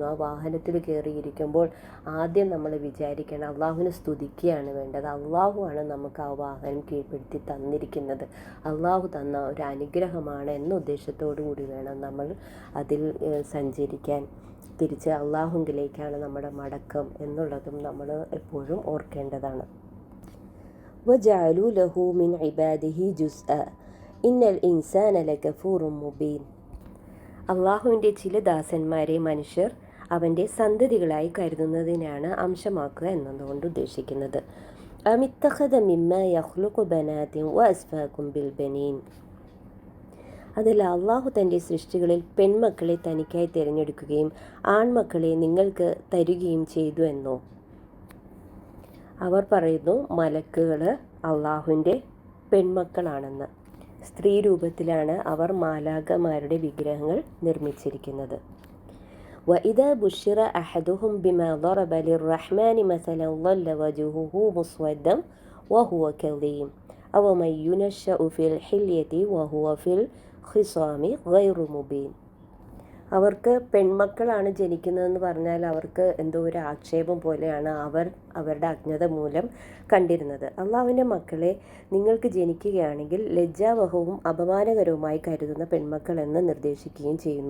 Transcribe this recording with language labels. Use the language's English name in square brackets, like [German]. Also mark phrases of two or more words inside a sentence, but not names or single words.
[Malayalam] ആ വാഹനത്തിൽ കയറിയിരിക്കുമ്പോൾ ആദ്യം നമ്മൾ വിചാരിക്കണം, അള്ളാഹുവിനെ സ്തുതിക്കുകയാണ് വേണ്ടത്. അള്ളാഹുവാണ് നമുക്ക് ആ വാഹനം കീഴ്പ്പെടുത്തി തന്നിരിക്കുന്നത്. അള്ളാഹു തന്ന ഒരു അനുഗ്രഹമാണ് എന്ന ഉദ്ദേശത്തോടു കൂടി വേണം നമ്മൾ അതിൽ സഞ്ചരിക്കാൻ. തിരിച്ച് അള്ളാഹുങ്കിലേക്കാണ് നമ്മുടെ മടക്കം എന്നുള്ളതും നമ്മൾ എപ്പോഴും ഓർക്കേണ്ടതാണ്. [Arabic] وَجَعَلُوا لَهُ مِنْ عِبَادِهِ جُزْءًا إِنَّ الْإِنْسَانَ لَكَفُورٌ مُبِينٌ. [Malayalam] അള്ളാഹുവിൻ്റെ ചില ദാസന്മാരെ മനുഷ്യർ അവൻ്റെ സന്തതികളായി കരുതുന്നതിനാണ് അംശമാക്കുക എന്നതുകൊണ്ട് ഉദ്ദേശിക്കുന്നത്. [Arabic] أَمِ اتَّخَذَ مِمَّا يَخْلُقُ بَنَاتٍ وَأَصْفَاكُمْ بِالْبَنِينَ. [Malayalam] അതല്ല, അള്ളാഹു തൻ്റെ സൃഷ്ടികളിൽ പെൺമക്കളെ തനിക്കായി തിരഞ്ഞെടുക്കുകയും ആൺമക്കളെ നിങ്ങൾക്ക് തരികയും ചെയ്തു എന്നോ? അവർ പറയുന്നു, മലക്കുകൾ അള്ളാഹുവിൻ്റെ പെൺമക്കളാണെന്ന്. സ്ത്രീ രൂപത്തിലാണ് അവർ മാലാഖമാരുടെ വിഗ്രഹങ്ങൾ നിർമ്മിച്ചിരിക്കുന്നത്. [Arabic] وإذا بشر أحدهم بما ضرب للرحمن مثلا ظل وجهه مسودا وهو كظيم أومن ينشأ في الحلية وهو في الخصام غير مبين. [Malayalam] അവർക്ക് പെൺമക്കളാണ് ജനിക്കുന്നതെന്ന് പറഞ്ഞാൽ അവർക്ക് എന്തോ ഒരു ആക്ഷേപം പോലെയാണ് അവരുടെ അജ്ഞത മൂലം കണ്ടിരുന്നത്. അള്ളാഹുവിൻ്റെ മക്കളെ നിങ്ങൾക്ക് ജനിക്കുകയാണെങ്കിൽ ലജ്ജാവഹവും അപമാനകരവുമായി കരുതുന്ന പെൺമക്കളെന്ന് നിർദ്ദേശിക്കുകയും ചെയ്യുന്നു.